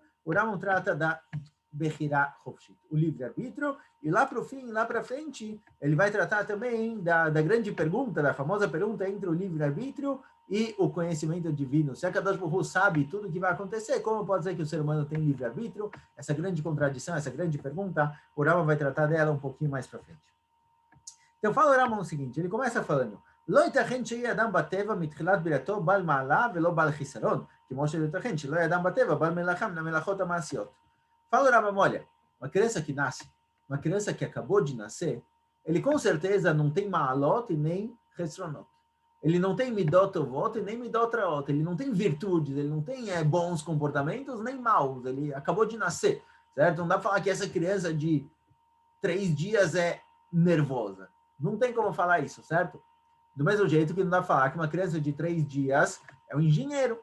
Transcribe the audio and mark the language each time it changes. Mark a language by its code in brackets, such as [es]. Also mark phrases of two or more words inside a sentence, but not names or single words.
[pt] O Rambam trata da [he] בחירה חופשית, [pt] o livre-arbítrio, e lá para o fim, lá para frente, ele vai tratar também da grande pergunta, da famosa pergunta entre o livre-arbítrio e o conhecimento divino. Se a Kadosh Baruch Hu sabe tudo o que vai acontecer, como pode ser que o ser humano tem livre-arbítrio? Essa grande contradição, essa grande pergunta, o Rambam vai tratar dela um pouquinho mais para frente. Então, fala o Rambam o seguinte, ele começa falando, [he] לא ייתכן שיהיה אדם בטבע מתחילת בריאתו בעל מעלה ולא בעל חיסרון, כמו שלא ייתכן שלא יהיה אדם בטבע בעל מלאכה מן המלאכות המעשיות. [pt] Fala o Rambam, olha, uma criança que nasce, uma criança que acabou de nascer, ele com certeza não tem ma'alot e nem chesronot. Ele não tem [he] מידות טובות [pt] e nem [he] מידות רעות. [pt] Ele não tem virtudes, ele não tem bons comportamentos nem maus. Ele acabou de nascer, certo? Não dá para falar que essa criança de 3 dias é nervosa. Não tem como falar isso, certo? Do mesmo jeito que não dá para falar que uma criança de 3 dias é um engenheiro.